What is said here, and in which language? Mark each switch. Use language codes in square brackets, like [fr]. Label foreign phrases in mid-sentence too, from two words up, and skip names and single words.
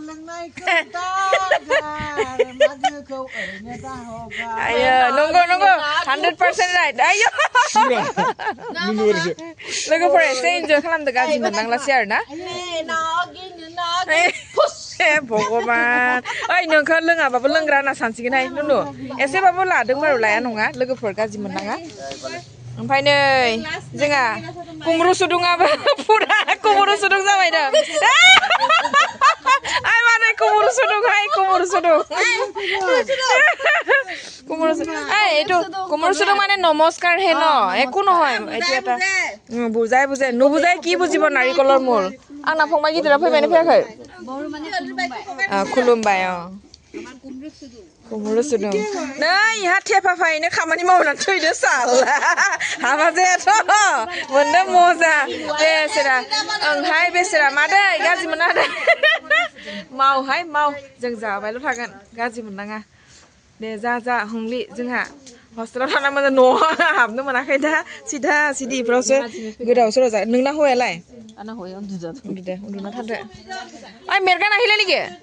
[brx] आयो नंगौ 100% राइट आयो लोगोफोरा एसे इन्जय खालामदो गाज्रि मोननांलासै आरो ना भगबान ओइ नोंखौ लोङाबाबो लोंग्रा होनना सानसिगोनहाय नुनु एसेबाबो लादों बारु लाया नङा लोगोफोर गाज्रि मोननाङा ओमफ्राय नै जोंहा कुमरु सुदुङाबो पुरा कुमरु सुदुं जाबाय दा आइ माने कुमरु सुदुंहाय कुमरु सुदुं कुमरु सुदुं [as] মানে নমস্কাৰ হে ন একো নহয় এইটো এটা বুজাই নুবুজাই কি বুজিব নাৰিকলৰ মূল [brx] आंना फंबाय गिदिरा फैबायना फैयाखै खुलुमबाय कुमरु सुदुं नै इहा थेफाफायैनो खामानि मावनानै थैदो साला हाबा जायाथ' मोनदों मजा बेसेरा ओंहाय बेसेरा मादै गाज्रि मोना दे मावहाय माव जों जाबायल' थागोन गाज्रि मोननाङा दे जा हंलि जोंहा हस्टेलाव थाना मोजां न'आव हाबनो मोनाखै दा सिदा सिदिफ्रावसो गोदाव सोराव जा नोंना हौवायालाय आंना हौवाया उन्दुना थादो ओइ मेरगा नाहिला निगे